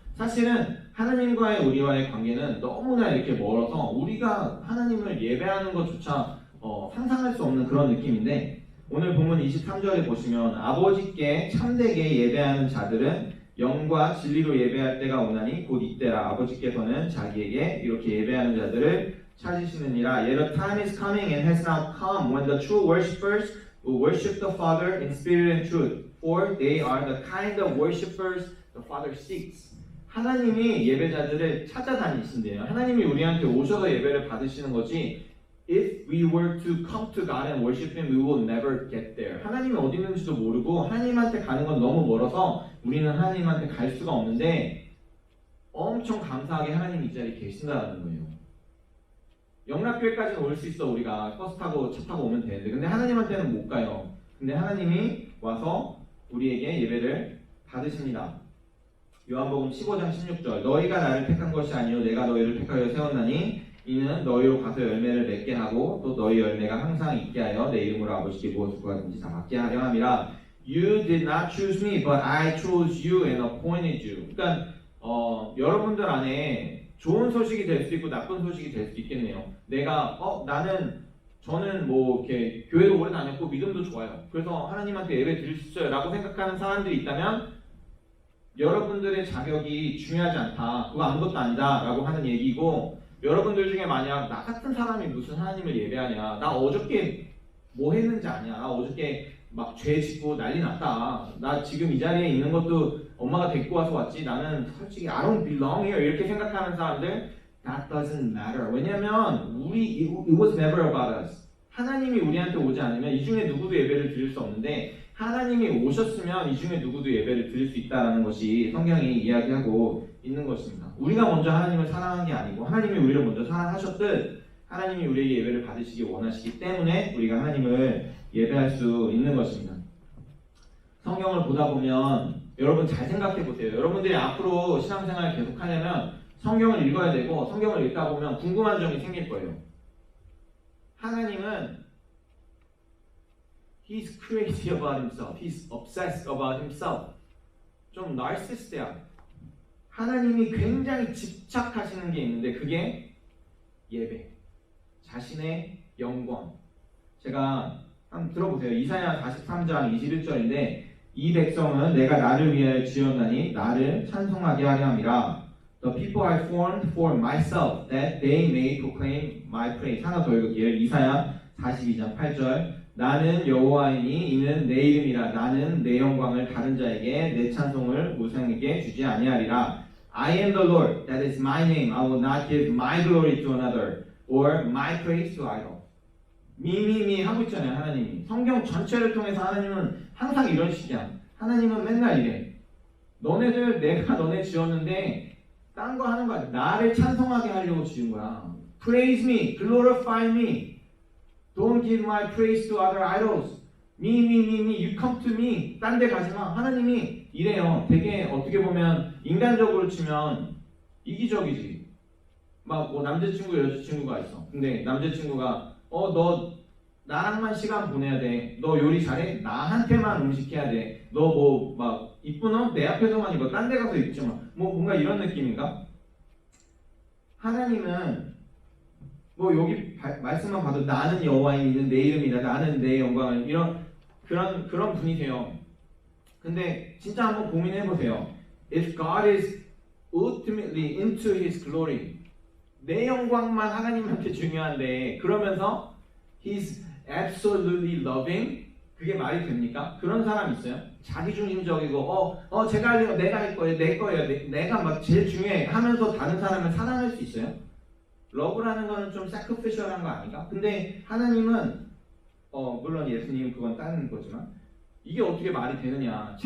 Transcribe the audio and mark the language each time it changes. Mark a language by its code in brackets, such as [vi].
[ko] 사실은 하나님과의 우리와의 관계는 너무나 이렇게 멀어서 우리가 하나님을 예배하는 것조차 상상할 수 없는 그런 느낌인데, 오늘 본문 23절에 보시면 아버지께 참되게 예배하는 자들은 영과 진리로 예배할 때가 오나니 곧 이때라. 아버지께서는 자기에게 이렇게 예배하는 자들을 찾으시느니라. [en] Yet a time is coming and has now come when the true worshippers will worship the Father in spirit and truth, for they are the kind of worshippers the Father seeks. [ko] 하나님이 예배자들을 찾아다니신대요. 하나님이 우리한테 오셔서 예배를 받으시는 거지, [en] if we were to come to God and worship Him, we will never get there. [ko] 하나님이 어디 있는지도 모르고 하나님한테 가는 건 너무 멀어서 우리는 하나님한테 갈 수가 없는데, 엄청 감사하게 하나님이 이 자리에 계신다는 거예요. 영락교회까지는 올 수 있어. 우리가 버스 타고 차 타고 오면 되는데, 근데 하나님한테는 못 가요. 근데 하나님이 와서 우리에게 예배를 받으십니다. 요한복음 15장 16절, 너희가 나를 택한 것이 아니요 내가 너희를 택하여 세웠나니 이는 너희로 가서 열매를 맺게 하고 또 너희 열매가 항상 있게 하여 내 이름으로 아버지께 무엇을 구하든지 다 받게 하려 함이라. [en] You did not choose me, but I chose you and appointed you. [ko] 그러니까 여러분들 안에 좋은 소식이 될 수 있고 나쁜 소식이 될 수 있겠네요. 내가 저는 뭐 이렇게 교회도 오래 다녔고 믿음도 좋아요. 그래서 하나님한테 예배 드릴 수 있어요 라고 생각하는 사람들이 있다면 여러분들의 자격이 중요하지 않다, 그거 아무것도 아니다 라고 하는 얘기고, 여러분들 중에 만약 나 같은 사람이 무슨 하나님을 예배하냐, 나 어저께 뭐 했는지 아냐, 나 어저께 막 죄 짓고 난리 났다, 나 지금 이 자리에 있는 것도 엄마가 데리고 와서 왔지, 나는 솔직히 [en] I don't belong here [ko] 이렇게 생각하는 사람들, [en] that doesn't matter. [ko] 왜냐면 [en] it was never about us. [ko] 하나님이 우리한테 오지 않으면 이 중에 누구도 예배를 드릴 수 없는데, 하나님이 오셨으면 이 중에 누구도 예배를 드릴 수 있다는 것이 성경이 이야기하고 있는 것입니다. 우리가 먼저 하나님을 사랑한 게 아니고 하나님이 우리를 먼저 사랑하셨듯 하나님이 우리에게 예배를 받으시기 원하시기 때문에 우리가 하나님을 예배할 수 있는 것입니다. 성경을 보다 보면 여러분 잘 생각해 보세요. 여러분들이 앞으로 신앙생활을 계속하려면 성경을 읽어야 되고, 성경을 읽다 보면 궁금한 점이 생길 거예요. 하나님은 [en] He's crazy about himself. He's obsessed about himself. [ko] 좀 나르시스트야. 하나님이 굉장히 집착하시는 게 있는데 그게 예배. 자신의 영광. 제가 한번 들어보세요. 이사야 43장 21절인데 이 백성은 내가 나를 위하여 지었나니 나를 찬송하게 하려 함이라. [en] The people I formed for myself that they may proclaim my praise. [ko] 하나 더 읽을게요. 이사야 42장 8절. 나는 여호와이니 이는 내 이름이라. 나는 내 영광을 다른 자에게 내 찬송을 우상에게 주지 아니하리라. [en] I am the Lord, that is my name. I will not give my glory to another or my praise to idol. [ko] 미미미 하고 있잖아요. 하나님이 성경 전체를 통해서 하나님은 항상 이런 식이야. 하나님은 맨날 이래. 너네들 내가 너네 지었는데 딴 거 하는 거야. 나를 찬송하게 하려고 지은 거야. [en] Praise me, glorify me. Don't give my praise to other idols. Me, you come to me. [ko] 딴 데 가지 마. 하나님이 이래요. 되게 어떻게 보면 인간적으로 치면 이기적이지. 막 뭐 남자친구 여자친구가 있어. 근데 남자친구가 너 나랑만 시간 보내야 돼. 너 요리 잘해? 나한테만 음식 해야 돼. 너 뭐 막 이쁜 옷 내 앞에서만 입어. 딴 데 가서 입지 마. 뭐 뭔가 이런 느낌인가? 하나님은 뭐 여기 말씀만 봐도 나는 여호와이니 내 이름이다. 나는 내 영광을 이런 그런 분이세요. 근데 진짜 한번 고민해 보세요. [en] If God is ultimately into His glory, [ko] 내 영광만 하나님한테 중요한데 그러면서 [en] He's absolutely loving, [ko] 그게 말이 됩니까? 그런 사람 있어요? 자기중심적이고 제가 하려고 내가 할 거예요, 내 거예요, 내가 막 제일 중요해 하면서 다른 사람을 사랑할 수 있어요? 러브라는 거는 좀 sacrificial한 거 아닌가? 근데 하나님은 물론 예수님은 그건 다른 거지만 이게 어떻게 말이 되느냐?